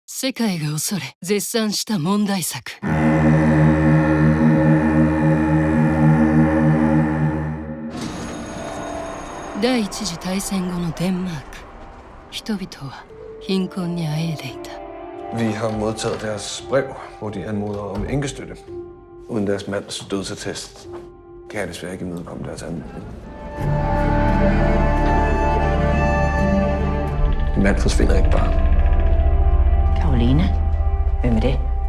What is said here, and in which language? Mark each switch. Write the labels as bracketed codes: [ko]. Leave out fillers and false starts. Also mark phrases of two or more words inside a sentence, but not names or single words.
[ja] 世界が恐れ絶賛した問題作。第一次大戦後のデンマーク。人々は貧困にあえいでいた。 [da] Vi har modtaget deres brev, hvor de anmoder om enkestøtte. Uden deres mands dødsattest kan jeg desværre ikke imødekomme deres anmodning. Din mand forsvinder ikke bare. Karoline? Hvem er det?